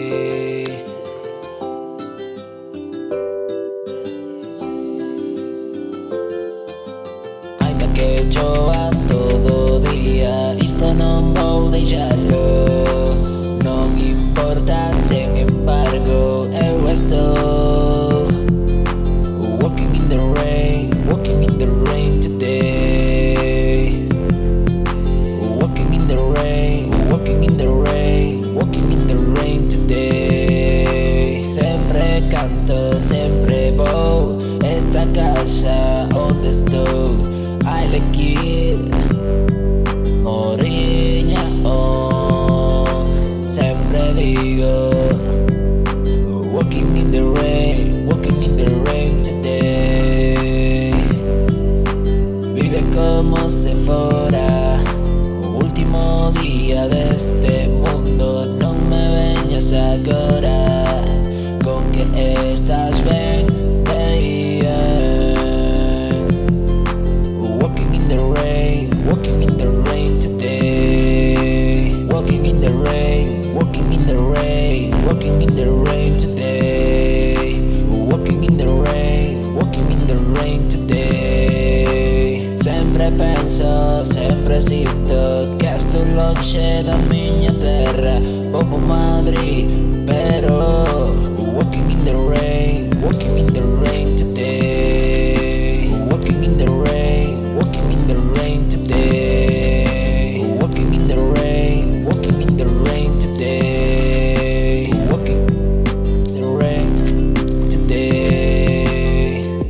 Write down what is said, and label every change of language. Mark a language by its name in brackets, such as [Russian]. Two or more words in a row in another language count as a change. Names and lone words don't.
[Galician] Ainda que chova todo día, isto non vou deixalo. Non importa, sen embargo, eu estou [English] walking in the rain, walking in the rain today. Walking in the rain, walking in the rain, walking in the rain today. [Galician] Sempre canto, sempre vou, esta casa onde estou. [English] I like it, [Galician] Moriña, oh. Sempre digo, [English] walking in the rain, walking in the rain today. [Galician] Vive como se fora o último día deste mundo. Non me veñas agora con que estás ben, [English] walking in the rain, walking in the rain today. Walking in the rain, walking in the rain, walking in the rain today. Walking in the rain, walking in the rain today. [Galician] Sempre penso, sempre sinto que estou longe da miña terra. Vou por Madrid, pero [English] walking in the rain, walking in the rain today. Walking in the rain, walking in the rain today. Walking in the rain, walking in the rain today. Walking in the rain today.